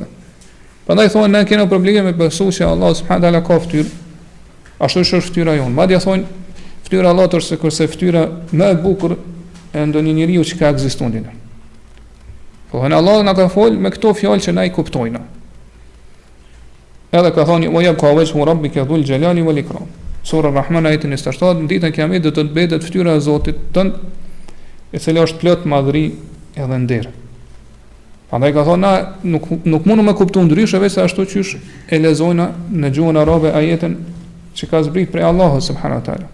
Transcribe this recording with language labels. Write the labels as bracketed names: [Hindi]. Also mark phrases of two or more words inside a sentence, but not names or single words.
[Albanian] Prandaj thonë ne kemi probleme me besu se Allah [Arabic] سبحانه وتعالى [Albanian] ka fytyrë, ashtu është fytyra jon. Madje thonë fytyra e Allahut është kurse fytyra më e bukur e ndonjë njeriu që ka ekzistuar dinë. Po ne Allah na ka fol me këto fjalë që na i kuptojnë. Edhe ka thonë [Arabic] ويبقى وجه ربك ذو الجلال والإكرام. [Albanian] Sura Ar-Rahman ajetin 27, në ditën e Kiametit do të mbetet fytyra e Zotit tënd, e cila është plot madhëri edhe nder. Prandaj ka thonë na nuk mundu me kuptu ndryshe veç se ashtu qysh e lexojna në gjuhën arabe ajetin që ka zbrit prej Allahut [Arabic] سبحانه وتعالى.